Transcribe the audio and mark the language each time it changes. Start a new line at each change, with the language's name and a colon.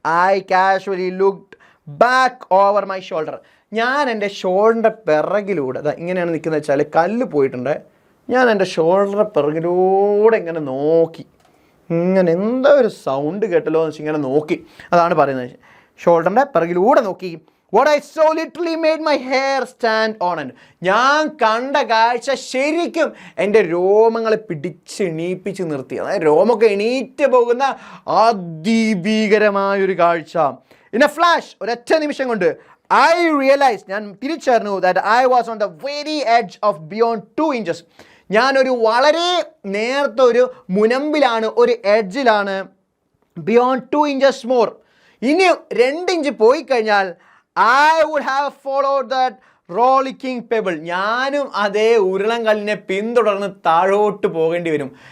English: I casually looked back over my shoulder,
Malayalam: ഞാൻ എൻ്റെ ഷോൾഡറിൻ്റെ പിറകിലൂടെ, ഇങ്ങനെയാണ് നിൽക്കുന്നത് വെച്ചാൽ കല്ല് പോയിട്ടുണ്ട്, ഞാൻ എൻ്റെ ഷോൾഡറിൻ്റെ പിറകിലൂടെ ഇങ്ങനെ നോക്കി, ഇങ്ങനെ എന്താ ഒരു സൗണ്ട് കേട്ടല്ലോ എന്ന് വെച്ചാൽ ഇങ്ങനെ നോക്കി. അതാണ് പറയുന്നത്, ഷോൾഡറിൻ്റെ പിറകിലൂടെ നോക്കി.
English: What I saw literally made my hair stand on end.
Malayalam: ഞാൻ കണ്ട കാഴ്ച ശരിക്കും എൻ്റെ രോമങ്ങളെ പിടിച്ചെണീപ്പിച്ച് നിർത്തി. അതായത് രോമൊക്കെ എണീറ്റ് പോകുന്ന അതിഭീകരമായൊരു കാഴ്ച.
English: in a flash,
Malayalam: ഒരൊറ്റ നിമിഷം കൊണ്ട്
English: I realized,
Malayalam: ഞാൻ തിരിച്ചറിഞ്ഞു,
English: that I was on the very edge of beyond 2 inches.
Malayalam: ഞാനൊരു വളരെ നേർത്ത ഒരു മുനമ്പിലാണ്, ഒരു എഡ്ജിലാണ്.
English: beyond 2 inches more,
Malayalam: ഇനി 2 ഇഞ്ച് പോയി കഴിഞ്ഞാൽ
English: I would have followed that rollicking pebble,
Malayalam: ഞാനും അതേ ഉരുളം കല്ലിനെ പിന്തുടർന്ന് താഴോട്ട് പോകേണ്ടി വരും.